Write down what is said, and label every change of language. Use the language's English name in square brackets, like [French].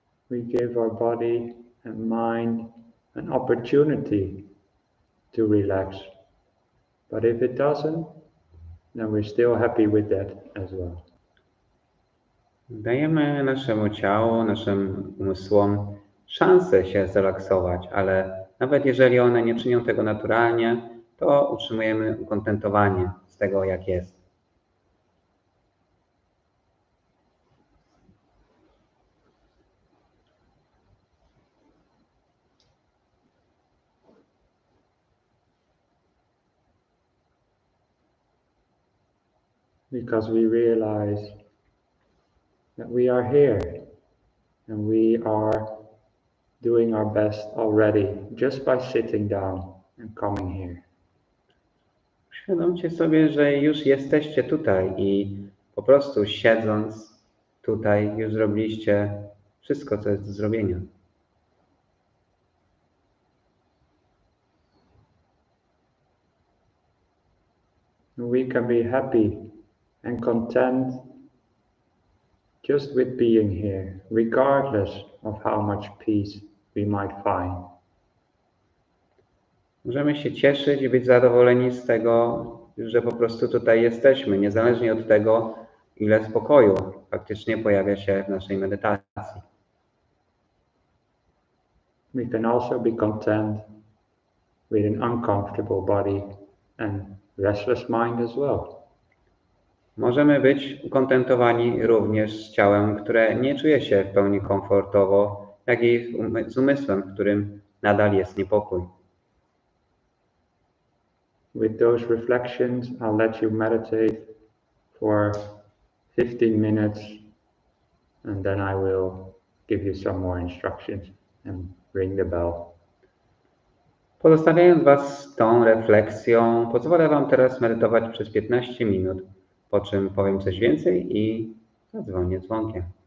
[English] We give our body and mind an opportunity to relax. But if it doesn't, then we're still happy with that as well. [Polish] Dajemy naszemu ciału, naszym umysłom szansę się zrelaksować, ale nawet jeżeli one nie czynią tego naturalnie, to utrzymujemy ukontentowanie z tego, jak jest. [English] Because we realize that we are here and we are doing our best already just by sitting down and coming here. [Polish] Uświadomcie sobie, że już jesteście tutaj i po prostu siedząc tutaj już zrobiliście wszystko, co jest do zrobienia. [English] We can be happy and content just with being here, regardless of how much peace we might find. [Polish] Możemy się cieszyć i być zadowoleni z tego, że po prostu tutaj jesteśmy, niezależnie od tego, ile spokoju faktycznie pojawia się w naszej medytacji. [English] We can also be content with an uncomfortable body and restless mind as well. [Polish] Możemy być ukontentowani również z ciałem, które nie czuje się w pełni komfortowo, jak i z umysłem, w którym nadal jest niepokój. [English] With those reflections, I'll let you meditate for 15 minutes and then I will give you some more instructions and ring the bell. [Polish] Pozostawiając Was z tą refleksją, pozwolę Wam teraz medytować przez 15 minut, po czym powiem coś więcej i zadzwonię dzwonkiem.